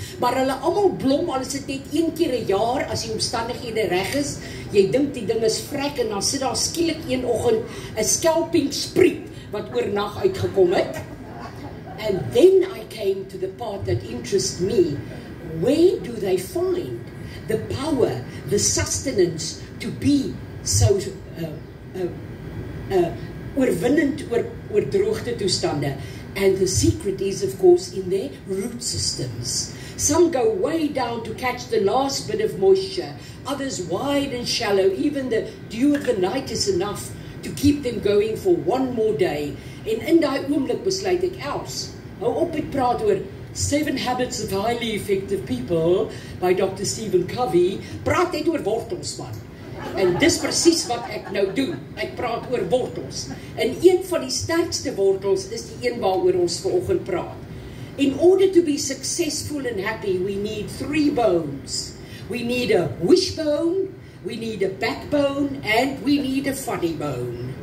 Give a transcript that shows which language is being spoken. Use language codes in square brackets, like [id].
[af] Maar hulle almal blom, al is dit net een keer 'n jaar as die omstandighede reg is. Jy dink die ding is vrek en dan sit daar skielik een oggend 'n skelping spriet wat oornag uitgekom het. [en] And then I came to the part that interests me. Where do they find the power, the sustenance to be so [af] oorwinnend oor droogte toestande? [en] And the secret is, of course, in their root systems. Some go way down to catch the last bit of moisture, others wide and shallow. Even the dew of the night is enough to keep them going for one more day. [af] En in daai oomblik besluit ek, Els, hou op met praat oor 7 Habits of Highly Effective People by Dr. Stephen Covey. Praat net oor wortels, man. En dis presies wat ek nou doen. Ek praat oor wortels. En een van die sterkste wortels is die een waaroor ons vanoggend praat. [en] In order to be successful and happy, we need 3 bones. We need a wishbone, we need a backbone, and we need a funny bone.